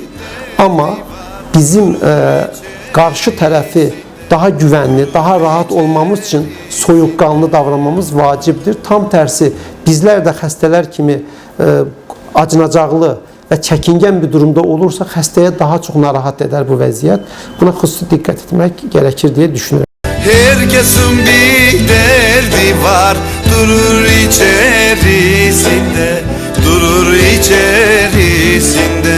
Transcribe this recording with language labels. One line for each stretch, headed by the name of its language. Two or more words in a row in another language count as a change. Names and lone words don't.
Azerbaijani: Amma bizim qarşı tərəfi daha güvənli, daha rahat olmamız üçün soyuqqanlı davranmamız vacibdir. Tam tərsi, bizlər də xəstələr kimi acınacaqlı və çəkingən bir durumda olursa, xəstəyə daha çox narahat edər bu vəziyyət. Buna xüsusi diqqət etmək gərəkir deyə düşünürəm.
Turkish: Herkesin bir derdi var, durur içerisinde, durur içerisinde.